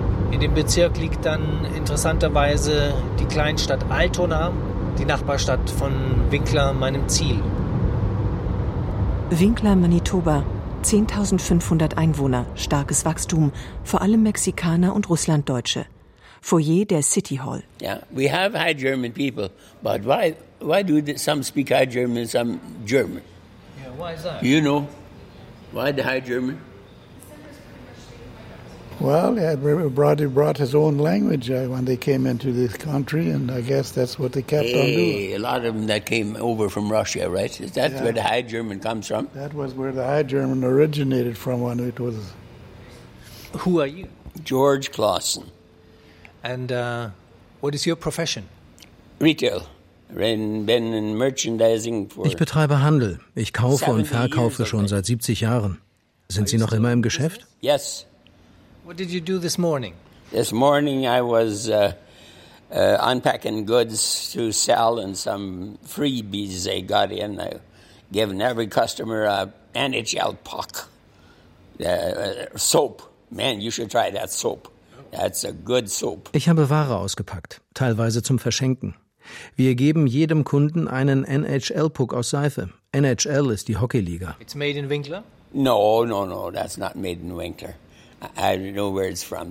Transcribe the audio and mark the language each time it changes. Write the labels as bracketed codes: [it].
[de] In dem Bezirk liegt dann interessanterweise die Kleinstadt Altona, die Nachbarstadt von Winkler, meinem Ziel. Winkler, Manitoba. 10.500 Einwohner, starkes Wachstum, vor allem Mexikaner und Russlanddeutsche. Foyer der City Hall. [en] Yeah, we have high German people, but why do some speak high German, some German? Yeah, why is that? You know, why the high German? Well, he brought his own language when they came into this country, and I guess that's what they kept on doing. A lot of them that came over from Russia, right? Is that where the High German comes from? That was where the High German originated from when it was... Who are you? George Clausen. And what is your profession? Retail. Been in merchandising for... [de] Ich betreibe Handel. Ich kaufe und verkaufe schon seit 70 Jahren. Sind Sie noch immer im Geschäft? [en] Yes. What did you do this morning? This morning I was unpacking goods to sell and some freebies they got in. I given every customer a NHL puck, soap. Man, you should try that soap. That's a good soap. [de] Ich habe Ware ausgepackt, teilweise zum Verschenken. Wir geben jedem Kunden einen NHL-Puck aus Seife. NHL ist die Hockeyliga. [en] It's made in Winkler? No, that's not made in Winkler. I don't know where it's from.